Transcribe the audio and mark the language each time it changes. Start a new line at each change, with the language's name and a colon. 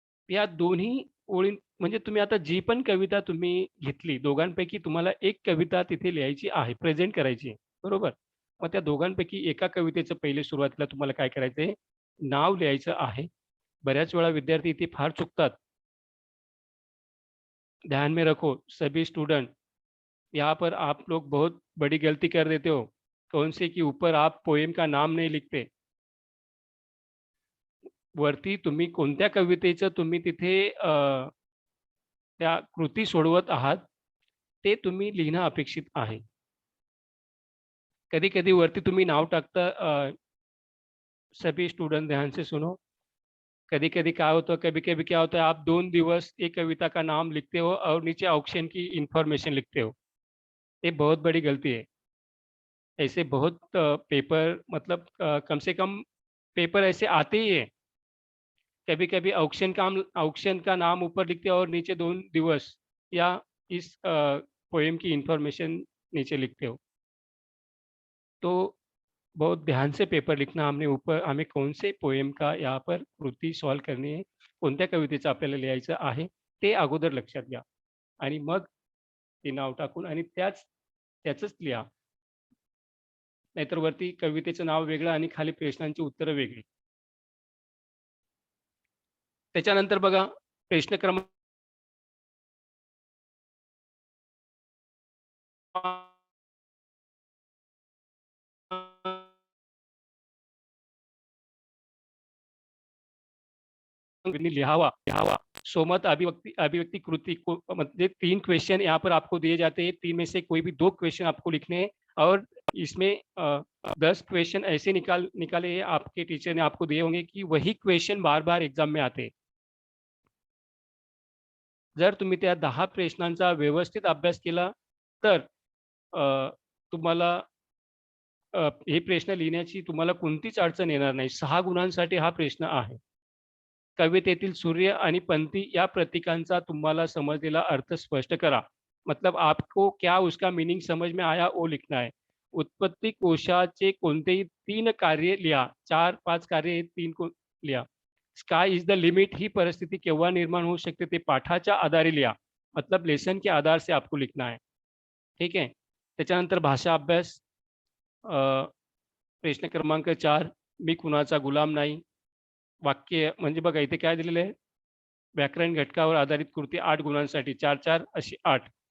Marathi: या दोन्ही ओळी म्हणजे तुम्ही आता जी पण कविता तुम्ही घेतली, दोघांपैकी तुम्हाला एक कविता तिथे लिहायची आहे, प्रेझेंट करायची आहे. बरोबर? मग त्या दोघांपैकी एका कवितेचं पहिले सुरुवातीला तुम्हाला काय करायचं आहे, नाव लिहायचं आहे. बऱ्याच वेळा विद्यार्थी इथे फार चुकतात.
Hindi: ध्यान में रखो सभी स्टूडेंट, यहाँ पर आप लोग बहुत बड़ी गलती कर देते हो. कौन से कि ऊपर आप पोएम का नाम नहीं लिखते.
Marathi: वरती तुम्ही कोणत्या कवितेचं तुम्ही तिथे त्या कृती सोडवत आहात, ते तुम्ही लिहिणं अपेक्षित आहे. कधी-कधी वरती तुम्ही नाव टाकता
Hindi: सभी स्टुडंट ध्यान से सुनो. कभी-कभी क्या होता है, कभी-कभी क्या होता है, आप 2 दिवस एक कविता का नाम लिखते हो और नीचे ऑप्शन की इन्फॉर्मेशन लिखते हो। ये बहुत बड़ी गलती है। ऐसे बहुत पेपर मतलब कम से कम पेपर ऐसे आते ही हैं। कभी-कभी ऑक्शन का नाम ऊपर लिखते हो और नीचे 2 दिवस या इस पोएम की इन्फॉर्मेशन नीचे लिखते हो। तो बहुत ध्यान से पेपर लिखना हमने ऊपर हमें कोणते पोएम का यहाँ पर
Marathi: कृती सॉल्व्ह करणी आहे, कोणत्या कवितेचं आपल्याला लिहायचं आहे, ते अगोदर लक्षात घ्या आणि मग ते नाव टाकून आणि त्याचंच लिहा. नाहीतर वरती कवितेचं नाव वेगळं आणि खाली प्रश्नांची उत्तरं वेगळी. त्याच्यानंतर बघा प्रश्न क्रमांक लिहावा लिहावा सोमत अभिव्यक्ति अभिव्यक्ति कृति
Hindi: को मतलब 3 क्वेश्चन यहाँ पर आपको दिए जाते हैं, 3 में से कोई भी 2 क्वेश्चन आपको लिखने हैं और इसमें 10 क्वेश्चन ऐसे निकाले हैं आपके टीचर ने आपको दिए होंगे की वही क्वेश्चन बार-बार एक्झाम में आते.
Marathi: जर तुम्ही त्या 10 प्रश्नांचा व्यवस्थित अभ्यास केला तर तुम्हाला हे प्रश्न लिहिण्याची तुम्हाला कोणतीच अडचण येणार नाही. 6 गुणांसाठी हा प्रश्न आहे. कवितेतील सूर्य आणि पंथी या प्रतीकांचा तुम्हाला समजलेला अर्थ स्पष्ट करा.
Hindi: मतलब आपको क्या उसका मीनिंग समझ में आया वो लिखना है.
Marathi: उत्पत्ती कोशाचे कोणतेही 3 कार्य लिहा. 4-5 कार्य हे 3 को लिहा.
English: sky is the limit
Marathi: ही परिस्थिती केव्हा निर्माण होऊ शकते ते पाठाच्या आधारे लिहा.
Hindi: मतलब लेसन के आधार से आपको लिखना है.
Marathi: ठीक आहे. त्याच्यानंतर भाषा अभ्यास प्रश्न क्रमांक 4 मी कुणाचा गुलाम नाही. वाक्य म्हणजे बघा इथे काय दिलेलं आहे? व्याकरण घटकावर आधारित कृती 8 गुणांसाठी 4-4 अशी 8.